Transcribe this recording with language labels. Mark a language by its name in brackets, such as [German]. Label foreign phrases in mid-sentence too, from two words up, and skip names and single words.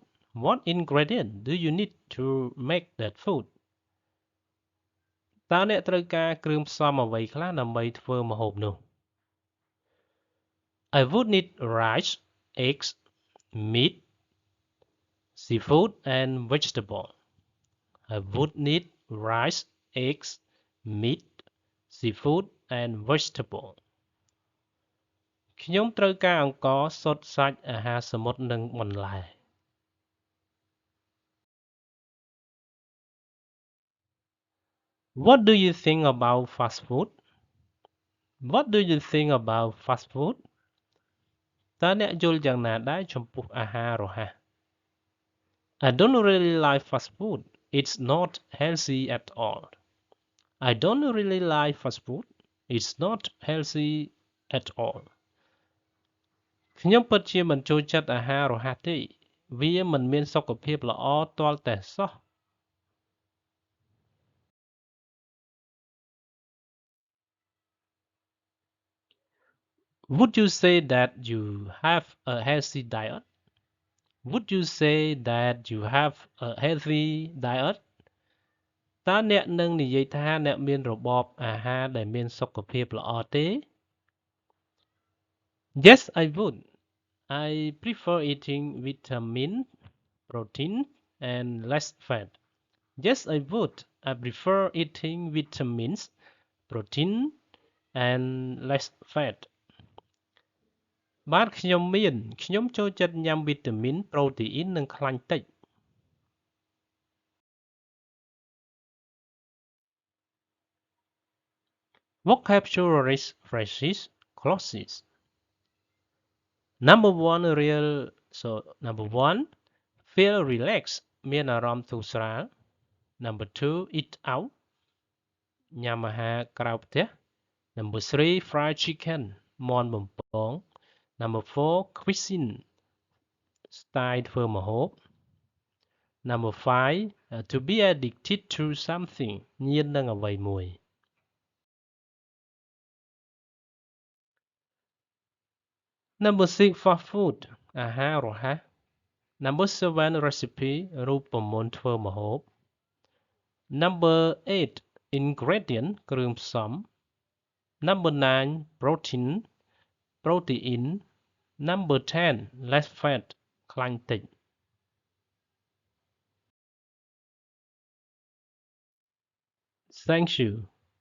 [English] What ingredient do you need to make that food? [Khmer] តើអ្នកត្រូវការគ្រឿងផ្សំអ្វីខ្លះដើម្បីធ្វើម្ហូបនោះ [English] I would need rice, eggs, meat, seafood and vegetable. I would need rice, eggs, meat, seafood and vegetable. [Khmer] ខ្ញុំត្រូវការអង្ករសុទ្ធសាច់អាហារសមុទ្រនិងបន្លែ [English] What do you think about fast food? What do you think about fast food? [Khmer] តើអ្នកយល់យ៉ាងណាដែរចំពោះអាហាររហ័ស [English] I don't really like fast food. It's not healthy at all. I don't really like fast food. It's not healthy at all. [Khmer] ខ្ញុំពិតជាមិនចូលចិត្តអាហាររហ័សទេវាមិនមានសុខភាពល្អទាល់តែសោះ [English] Would you say that you have a healthy diet? Would you say that you have a healthy diet? [Khmer] តើអ្នកនឹងនិយាយថាអ្នកមានរបបអាហារដែលមានសុខភាពល្អទេ [English] Yes, I would. I prefer eating vitamin, protein, and less fat. Yes, I would. I prefer eating vitamins, protein, and less fat. [Khmer] បាទខ្ញុំចូលចិត្តញ៉ាំវីតាមីនប្រូតេអ៊ីននិងខ្លាញ់តិច [English] Vocabulary phrases clauses Number one real so number one feel relaxed [Khmer] មានអារម្មណ៍ធូរស្រាល [English] Number two eat out [Khmer] ញ៉ាំអាហារក្រៅផ្ទះ [English] Number three fried chicken [Khmer] មាន់បំពង [English] Number four cuisine style [Khmer] ធ្វើម្ហូប [English] Number five to be addicted to something [Khmer] ញៀននឹងអ្វីមួយ [English] Number six fast food [Khmer] អាហាររហ័ស [English] Number seven recipe [Khmer] រូបមន្តធ្វើម្ហូប [English] Number eight ingredient [Khmer] គ្រឿងផ្សំ [English] Number nine protein ប្រូតេអ៊ីន Number 10 less fat [Khmer] ខ្លាញ់តិច [English] Thank you